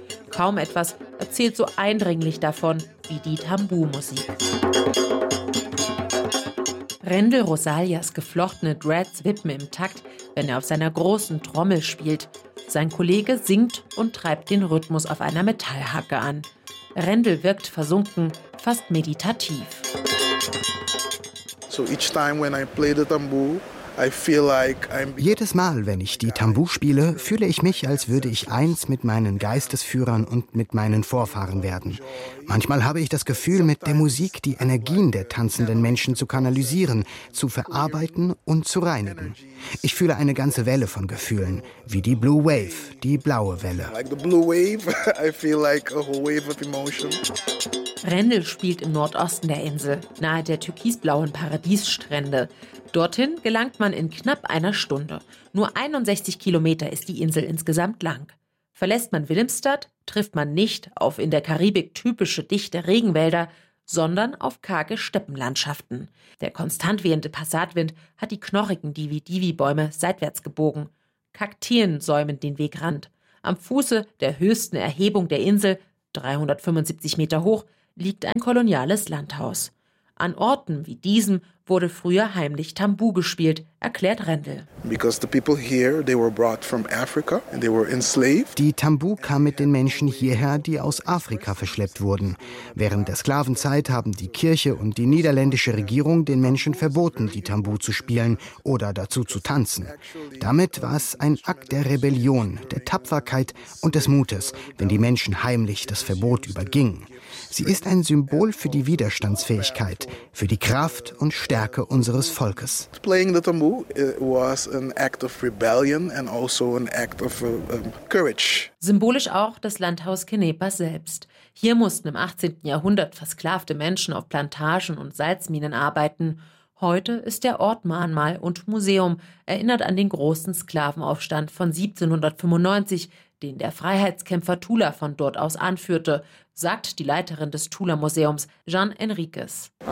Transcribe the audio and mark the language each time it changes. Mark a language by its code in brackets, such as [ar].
[de] Kaum etwas erzählt so eindringlich davon wie die Tambu-Musik. Rendel Rosalias geflochtene Dreads wippen im Takt, wenn er auf seiner großen Trommel spielt. Sein Kollege singt und treibt den Rhythmus auf einer Metallhacke an. Rendel wirkt versunken, fast meditativ. [en] So each time when I play the tambu, I feel like I'm... [de] Jedes Mal, wenn ich die Tambu spiele, fühle ich mich, als würde ich eins mit meinen Geistesführern und mit meinen Vorfahren werden. Manchmal habe ich das Gefühl, mit der Musik die Energien der tanzenden Menschen zu kanalisieren, zu verarbeiten und zu reinigen. Ich fühle eine ganze Welle von Gefühlen, wie die Blue Wave, die blaue Welle. [en] Like the blue wave, I feel like a whole wave of emotion. [de] Rendel spielt im Nordosten der Insel, nahe der türkisblauen Paradiesstrände. Dorthin gelangt man in knapp einer Stunde. Nur 61 Kilometer ist die Insel insgesamt lang. Verlässt man Willemstad, trifft man nicht auf in der Karibik typische dichte Regenwälder, sondern auf karge Steppenlandschaften. Der konstant wehende Passatwind hat die knorrigen Divi-Divi-Bäume seitwärts gebogen. Kakteen säumen den Wegrand. Am Fuße der höchsten Erhebung der Insel, 375 Meter hoch, liegt ein koloniales Landhaus. An Orten wie diesem wurde früher heimlich Tambu gespielt, erklärt Rendel. [en] Because the people here, they were brought from Africa and they were enslaved. [de] Die Tambu kam mit den Menschen hierher, die aus Afrika verschleppt wurden. Während der Sklavenzeit haben die Kirche und die niederländische Regierung den Menschen verboten, die Tambu zu spielen oder dazu zu tanzen. Damit war es ein Akt der Rebellion, der Tapferkeit und des Mutes, wenn die Menschen heimlich das Verbot übergingen. Sie ist ein Symbol für die Widerstandsfähigkeit, für die Kraft und Stärke unseres Volkes. [en] Playing the tambu was an act of rebellion and also an act of courage. [de] Symbolisch auch das Landhaus Kenepa selbst. Hier mussten im 18. Jahrhundert versklavte Menschen auf Plantagen und Salzminen arbeiten. Heute ist der Ort Mahnmal und Museum, erinnert an den großen Sklavenaufstand von 1795, den der Freiheitskämpfer Tula von dort aus anführte, sagt die Leiterin des Tula-Museums, Jean Enriquez.